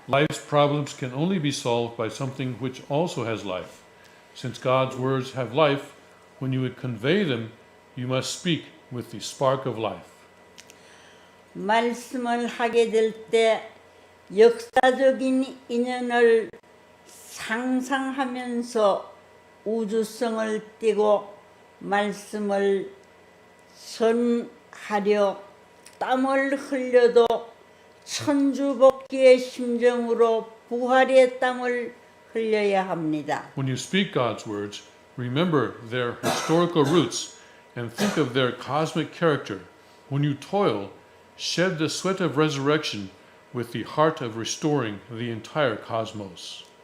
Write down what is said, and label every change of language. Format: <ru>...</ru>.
<en>Life's problems can only be solved by something which also has life. Since God's words have life, when you would convey them, you must speak with the spark of life.</en> <ko>말씀을 하게 될 때 역사적인 인연을 상상하면서 우주성을 띠고 말씀을 전하려 땀을 흘려도 천주복귀의 심정으로 부활의 땀을 흘려야 합니다.</ko> <en>When you speak God's words, remember their historical roots and think of their cosmic character. When you toil, shed the sweat of resurrection with the heart of restoring the entire cosmos.</en>